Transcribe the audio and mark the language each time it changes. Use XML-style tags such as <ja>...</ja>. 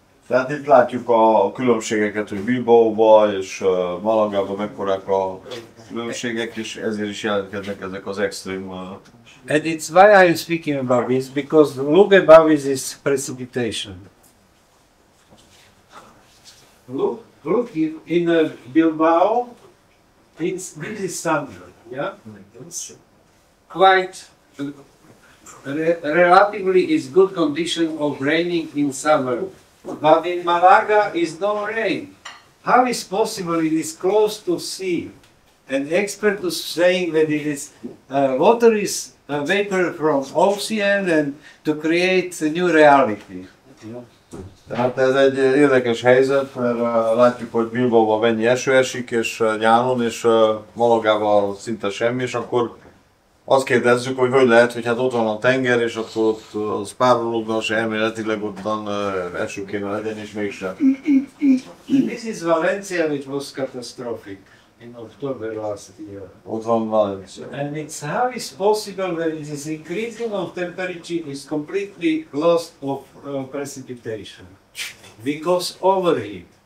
<hu>Tehát itt látjuk a különbségeket, hogy Bilbaóban és Malagában mekkorák a különbségek, és ezért is jelentkeznek ezek az extrém.</hu> <en>And it's why I'm speaking about this, because look about this precipitation. Look in Bilbao, this is summer, yeah? Quite relatively is good condition of raining in summer, but in Malaga is no rain. How is possible it is close to sea? And expert is saying that it is water is vapor from ocean and to create a new reality.</en> <hu>Tehát ez egy érdekes helyzet, mert látjuk, hogy Bilbaóban mennyi eső esik, és nyáron, és Malagában szinte semmi, és akkor azt kérdezzük, hogy lehet, hogy hát ott van a tenger, és akkor ott az párologna, és elméletileg ottan eső kéne legyen, és mégsem.</hu> <en>This is Valencia, which was catastrophic in October last year.</en> <hu>Ott van Valencia.</hu> <en>And it's how is possible that it is increasing of temperature is completely lost of precipitation because overheat.</en>